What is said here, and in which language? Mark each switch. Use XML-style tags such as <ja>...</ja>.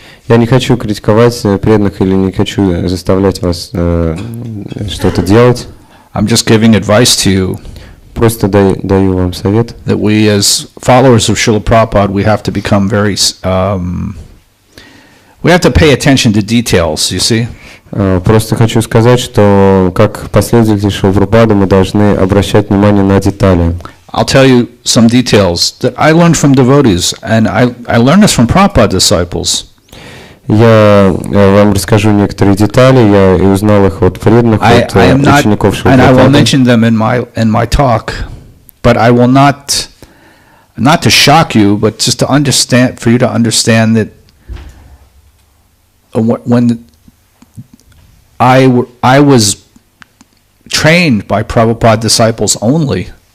<ru>Я не хочу критиковать преданных или не хочу заставлять вас что-то делать.</ru> <en>I'm just giving advice to you.</en> <ru>Просто даю вам совет.</ru> <en>That we, as followers of Шрилы Прабхупады, we have to become very, we have to pay attention to details. You see?</en> <ru>Просто хочу сказать, что как последователи Шрилы Прабхупады мы должны обращать внимание на детали.</ru> <en>I'll tell you some details that I learned from devotees, and I learned this from Prabhupada disciples.</en> <ru>Я вам расскажу некоторые детали, я и узнал их от преданных, от учеников Шрилы Прабхупады.</ru> <en>And I will mention them in my talk, but I will not to shock you, but just to understand, for you to understand that when I was trained by Prabhupada disciples only.</en>